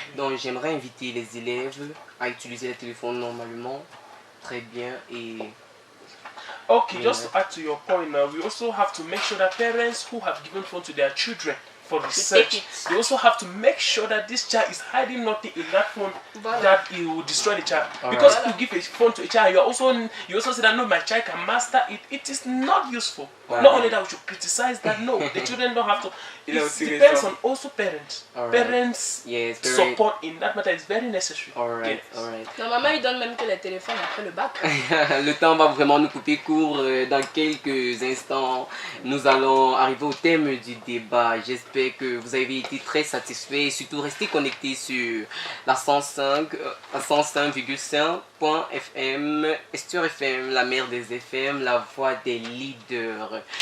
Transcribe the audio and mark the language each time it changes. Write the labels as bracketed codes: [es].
[fr] Donc, j'aimerais inviter les élèves à utiliser les téléphones normalement, très bien. Et [en] Okay, just to add to your point now, we also have to make sure that parents who have given phone to their children for research, they also have to make sure that this child is hiding nothing in that phone that it will destroy the child. Because if you give a phone to a child, you also say that no, my child can master it. It is not useful. Not only that, we should criticize that. No, the children don't have to. It depends on also parents. Parents' support in that matter is very necessary. Alright. [fr] Normalement, ils donnent même que les téléphones après le bac. Le temps va vraiment nous couper court. Dans quelques instants, nous allons arriver au thème du débat. J'espère que vous avez été très satisfaits et surtout restez connectés sur la 105.5.fm, Esture FM, la mère des FM, la voix des leaders.